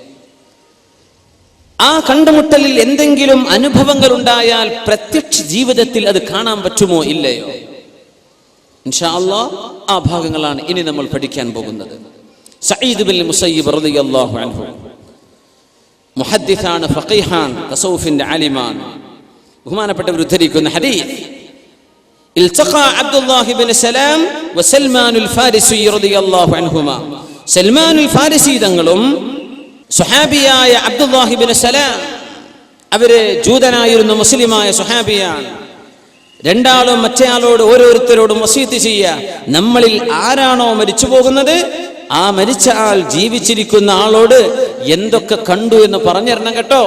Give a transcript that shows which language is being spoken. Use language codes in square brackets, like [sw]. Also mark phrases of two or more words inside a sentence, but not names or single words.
[ml] ആ കണ്ടുമുട്ടലിൽ എന്തെങ്കിലും അനുഭവങ്ങൾ ഉണ്ടായാൽ പ്രത്യക്ഷ ജീവിതത്തിൽ അത് കാണാൻ പറ്റുമോ ഇല്ലയോ? [ar] إن شاء الله [ml] ആ ഭാഗങ്ങളാണ് ഇനി നമ്മൾ പഠിക്കാൻ പോകുന്നത്. സഈദ് ബിൻ മുസയ്യിബ് [ar] رضي الله عنه [ml] മുഹദ്ദിസാണ്, ഫഖീഹാൻ, തസൗഫിന്റെ ആലിമാൻ. ബഹുമാനപ്പെട്ടവർ ഉദ്ധരിക്കുന്ന ഹദീസ്, [ar] التقى عبد الله بن سلام وسلمان الفارسي رضي الله عنهما. [ml] സൽമാൻ ഫാരിസി തങ്ങളും സുഹാബിയായ അബ്ദുല്ലാഹി ബിൻ സലാം, അവര് ജൂതനായിരുന്നു, മുസ്ലിമായ സുഹാബിയാണ്. രണ്ടാളും മറ്റേയാളോട് ഓരോരുത്തരോടും വസീയത്ത് ചെയ്യുക, നമ്മളിൽ ആരാണോ മരിച്ചു പോകുന്നത് ആ മരിച്ച ആൾ ജീവിച്ചിരിക്കുന്ന ആളോട് എന്തൊക്കെ കണ്ടു എന്ന് പറഞ്ഞിരണം കേട്ടോ.